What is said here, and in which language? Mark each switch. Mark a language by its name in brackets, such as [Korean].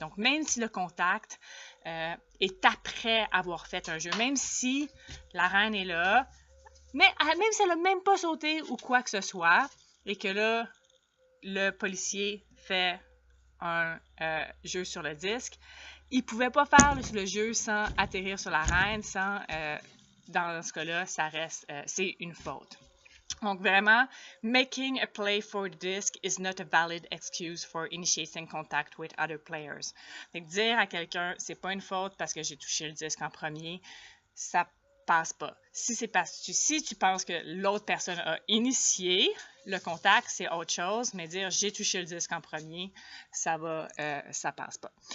[French] Donc, même si le contact est après avoir fait un jeu, même si la reine est là, mais même si elle n'a même pas sauté ou quoi que ce soit, et que là, le policier fait un jeu sur le disque, il ne pouvait pas faire le jeu sans atterrir sur la reine, dans ce cas-là, ça reste, c'est une faute. Donc vraiment, [English] making a play for the disc is not a valid excuse for initiating contact with other players. [French] Donc dire à quelqu'un, c'est pas une faute parce que j'ai touché le disque en premier, ça passe pas. Si tu penses que l'autre personne a initié le contact, c'est autre chose, mais dire j'ai touché le disque en premier, ça passe pas.